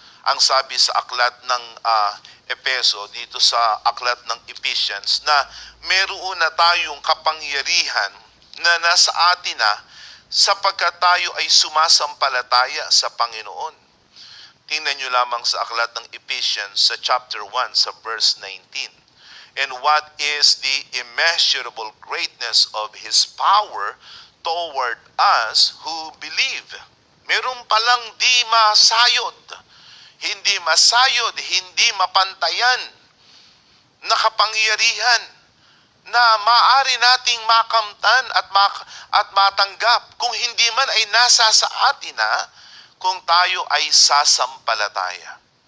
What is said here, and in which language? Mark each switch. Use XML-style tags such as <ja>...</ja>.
<tl>Ang sabi sa aklat ng Epeso, dito sa aklat ng Ephesians, na meron na tayong kapangyarihan na nasa atin na sapagkat tayo ay sumasampalataya sa Panginoon. Tingnan nyo lamang sa aklat ng Ephesians sa chapter 1 sa verse 19.</tl> <en>And what is the immeasurable greatness of His power toward us who believe?</en> <tl>Meron palang di masayod, hindi mapantayan na kapangyarihan na maaari nating makamtan at matanggap kung hindi man ay nasa sa atin na kung tayo ay sasampalataya.</tl>